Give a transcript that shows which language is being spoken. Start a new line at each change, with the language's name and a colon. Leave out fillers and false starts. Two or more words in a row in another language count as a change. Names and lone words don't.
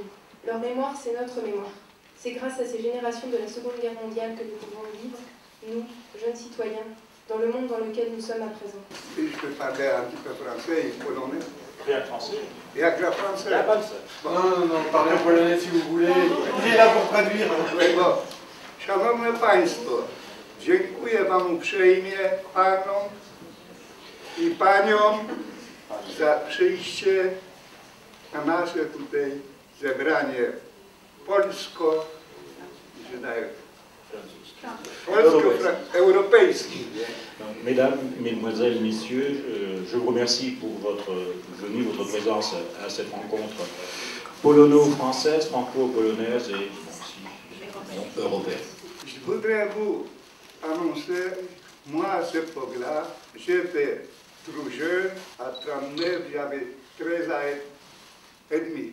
French: Leur mémoire, c'est notre mémoire. C'est grâce à ces générations de la Seconde Guerre mondiale que nous pouvons vivre, nous, jeunes citoyens, dans le monde dans lequel nous sommes à présent. Si je peux parler un petit peu français et polonais. Rien que français. Rien que français. Non, parlez en polonais si vous voulez. Il est là pour traduire.
Polish: Szanowne Państwo, dziękuję Wam uprzejmie, Panom i Paniom, za przyjście na nasze tutaj zebranie polsko-europejskie.
French: Mesdames, Mesdemoiselles, Messieurs, je vous remercie pour votre venue, votre présence à cette rencontre polono-française, franco-polonaise et aussi européenne. Je voudrais vous annoncer, moi à cette époque-là, j'étais trop jeune, à 39, j'avais 13 ans et demi.